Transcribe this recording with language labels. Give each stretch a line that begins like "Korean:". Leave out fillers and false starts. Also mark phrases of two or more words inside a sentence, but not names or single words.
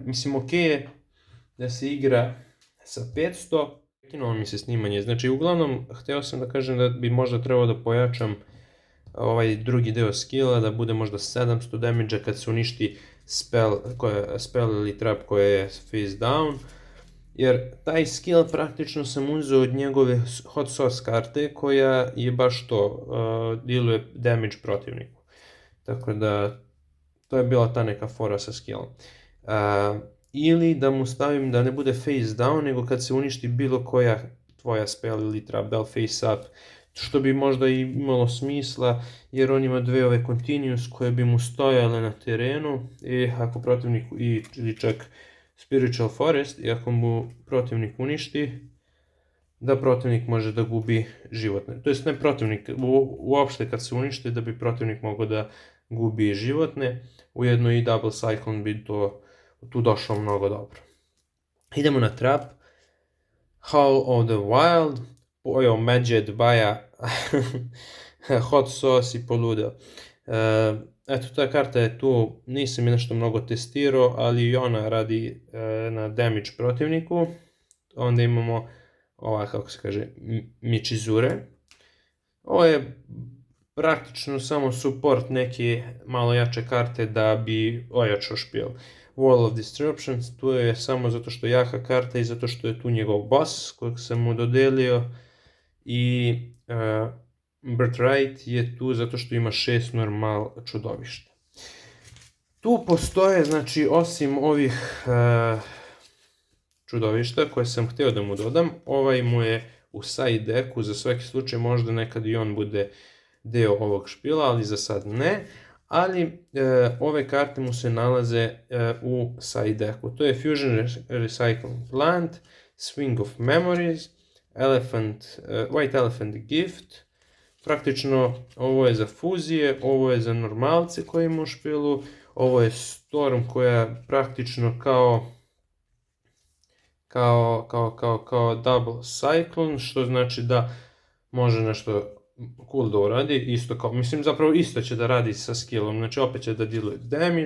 Serbian: Mislim, ok je da se igra sa 500, prekinulo mi se snimanje, znači uglavnom hteo sam da kažem da bi možda trebao da pojačam ovaj drugi deo skilla, da bude možda 700 damage kad se uništi spell ili trap koja je
English: face down,
Serbian: jer taj skill praktično sam uzeo od njegove hot sauce karte koja je baš to, dealuje damage protivniku. Tako da to je bila ta neka fora sa skillom. Ili da mu stavim da ne bude
English: face down,
Serbian: nego kad se uništi bilo koja tvoja spell ili trap, da li
English: face up,
Serbian: što bi možda i imalo smisla, jer on ima dve ove continuous koje bi mu stojale na terenu i ako protivnik, ili čak Spiritual Forest, i ako mu protivnik uništi, da protivnik može da gubi životne. To jest ne protivnik, uopšte kad se uništi, da bi protivnik mogao da gubi životne, ujedno i Double Cyclone bi tu došao mnogo dobro. Idemo na trap. Howl of the Wild, pojeo Medjed, Baja, Hot Sauce i poludeo. Eto, ta karta je tu, nisam je nešto mnogo testirao, ali i ona radi na damage protivniku. Onda imamo ova, kako se kaže, Michizure. Ovo je praktično samo support neke malo jače karte da bi ojačao špijel. Wall of Disruptions, tu je samo zato što je jaka karta i zato što je tu njegov boss kojeg sam mu dodelio, i Birthright je tu zato što ima 6 normal čudovišta. Tu postoje, znači, osim ovih čudovišta koje sam htio da mu dodam, ovaj mu je u
English: side decku,
Serbian: za svaki slučaj možda nekad i on bude deo ovog špila, ali za sad ne. Ali ove karte mu se nalaze u
English: side decku.
Serbian: To je Fusion Recycling Plant, Swing of Memories, White Elephant Gift. Praktično ovo je za fuzije, ovo je za normalce koji ima u špilu, ovo je Storm koja je praktično kao Double Cyclone, što znači da može nešto cool da uradi, isto kao, mislim zapravo isto će da radi sa skillom, znači opet će da dealuje damage.